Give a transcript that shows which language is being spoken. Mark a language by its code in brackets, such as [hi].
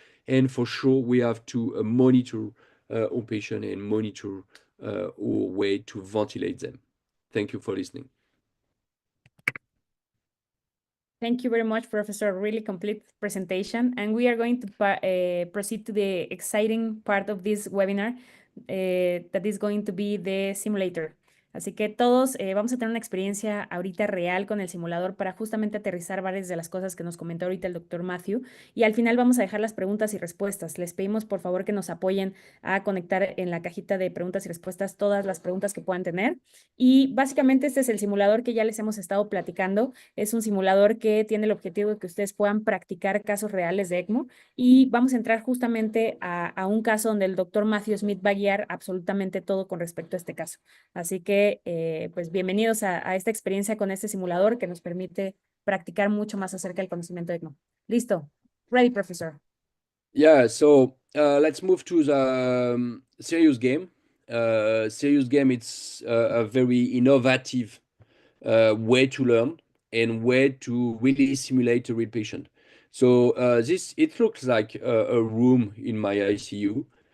[en] And for sure, we have to monitor our patient and monitor our way to ventilate them. Thank you for listening. Thank you very much, Professor. Really complete presentation. And we are going to proceed to the exciting part of this webinar, that is going to be the simulator. [es] Así que todos vamos a tener una experiencia ahorita real con el simulador para justamente aterrizar varias de las cosas que nos comentó ahorita el doctor Matthieu. Y al final vamos a dejar las preguntas y respuestas. Les pedimos por favor que nos apoyen a conectar en la cajita de preguntas y respuestas todas las preguntas que puedan tener. Y básicamente este es el simulador que ya les hemos estado platicando. Es un simulador que tiene el objetivo de que ustedes puedan practicar casos reales de ECMO. Y vamos a entrar justamente a un caso donde el doctor Matthieu Schmidt va a guiar absolutamente todo con respecto a este caso. Así que pues bienvenidos a esta experiencia con este simulador que nos permite practicar mucho más acerca del conocimiento de ECMO. Listo. [en] Ready, professor. Yeah, so let's move to the serious game. Serious game, it's a very innovative way to learn and way to really simulate a real patient. So it looks like a room in my ICU.